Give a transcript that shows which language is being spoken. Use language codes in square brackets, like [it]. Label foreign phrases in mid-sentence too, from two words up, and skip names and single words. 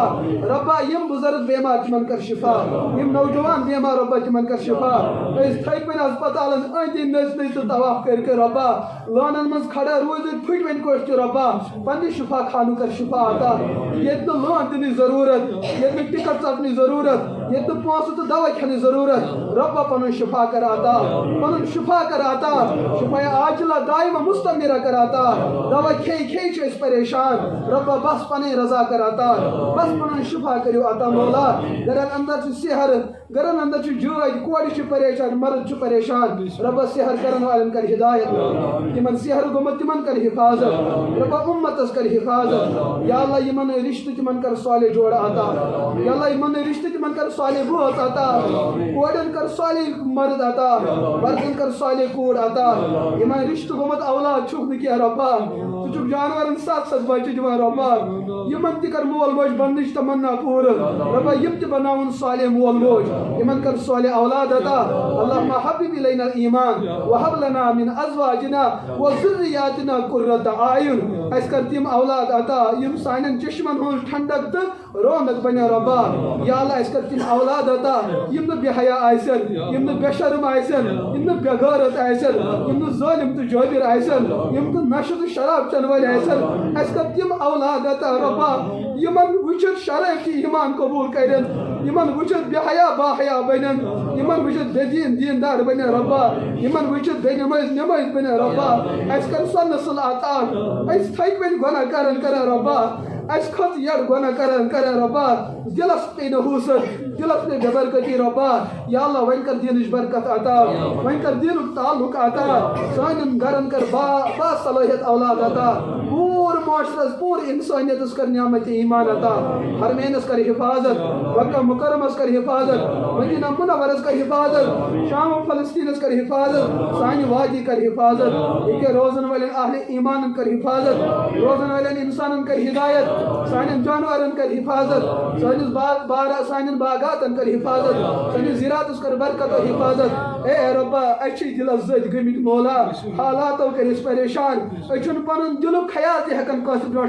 [ks] رۄبا یِم بُزرگ بیمار تِمن کر شفا یِم نوجوان بیمار رۄبا تِمن کر شفا أسۍ تھٔکۍ وۄنۍ ہسپتالن أنٛدۍ أنٛدۍ نٔژ نٔژ تہٕ طواف کٔرۍ کٔرۍ رۄبا لٲنن منٛز کھڑا روٗزِتھ پھٕٹۍ وۄنۍ کوٚٹھۍ تہِ رۄبا پننہِ شفا خانُک کر شفا عطا ییٚتہِ نہٕ لٲن دِنٕچ ضروٗرت ییٚتہِ نہٕ ٹکٹ ژٹنٕچ ضروٗرت ییٚتہِ نہٕ پونٛسہٕ تہٕ دوا کھٮ۪نٕچ ضروٗرت رۄبا پنُن شفا کر عطا پنُن شفا کر عطا شفا [ar] عاجلہ دائمہ مستمرہ [ks] کر عطا دوا کھیٚیہِ کھیٚیہِ چھِ أسۍ پریشان رۄبا بس پنٕنۍ رضا کر عطا بس پنُن شفا کٔرِو عطا مولا گرن اندر چھِ سحر گرن اندر چھِ جٲدۍ کورِ چھِ پریشان مرد چھُ پریشان رۄبا سحر کرن والٮ۪ن کر ہدایت تِمن سحر گوٚمُت تِمن کر حفاظت رۄبا اُمتس کر حفاظت یا اللہ یِمن رشتہٕ تِمن کر صالح جوڑٕ عطا یا اللہ یِمن رشتہٕ تِمن کر صالح بٲژ عطا کورٮ۪ن کر صالح مرد عطا مردن کر صالح کوڑ عطا یمن رشتہ گومت اولاد چھک نہ کینٛہہ رۄبا ژٕ چھُکھ جانورن سَتھ سَتھ بچہِ دِوان رۄبا یمن تہِ کر مول موج بننٕچ تمنا پوٗرٕ رۄبا یم تہِ بناوُن صالح مول موج یمن کر صالح اولاد عطا [ar] اللهم حبب الینا الایمان وهب لنا من ازواجنا وذریاتنا قرۃ اعین [ks] اس کر تم اولاد عطا یم سانن چشمن ہن ٹھنڈک تہٕ رونق بنیا رۄبا یا اللہ اس کر تم اولاد عطا یم نہ بے حیا آسن یم نہ بے شرم آسن یم نہ بے غیرت آسن یم نہ ظالم تہٕ جٲبر آسن یم نہ نشہ تہٕ شراب چٮ۪ن وٲلۍ آسن اس کر تم اولاد عطا رۄبا یمن وچھت شرعی ایمان قبول کرن یمن وچھت بے حیا با حیا بنن یمن وچھت بے دین دیندار بنن رۄبا یمن وچھت بے نماز نماز بنن رۄبا اس کر سۄ نسل عطا اس تھک وۄنۍ گۄناہ کرن رۄبا اس کھت یڑ گۄناہ کرن رۄبا دلس پے نہ حوصت دلس پے بے برکتی رۄبا یا اللہ وۄنۍ کر دینٕچ برکت عطا وۄنۍ کر دینُک تعلق عطا سانٮ۪ن گرن کر با صلٲحیت اولاد عطا پوٗرٕ معاشرس پوٗرٕ انسانیتس کر نعمت ایمان عطا حرمینس کر حفاظت مکہ مکرمس کر حفاظت مدینہ منورس کر حفاظت شام و فلسطینس کر حفاظت سانہِ وادی کر حفاظت ییٚکیٛاہ روزن والٮ۪ن اہلِ ایمانن کر حفاظت روزن والٮ۪ن انسانن کر ہدایت سانٮ۪ن جانورن کر حفاظت سانٮ۪ن باغاتن کر حفاظت سٲنِس زِراعتس کر برکت و حفاظت اے رۄبا اَسہِ چھِ دِلس زٔدۍ گٔمٕتۍ مولا حالاتو کٔر أسۍ پریشان أسۍ چھُنہٕ پنُن دِلُک خیال تہِ ہٮ۪کان کٲنٛسہِ برونٛٹھ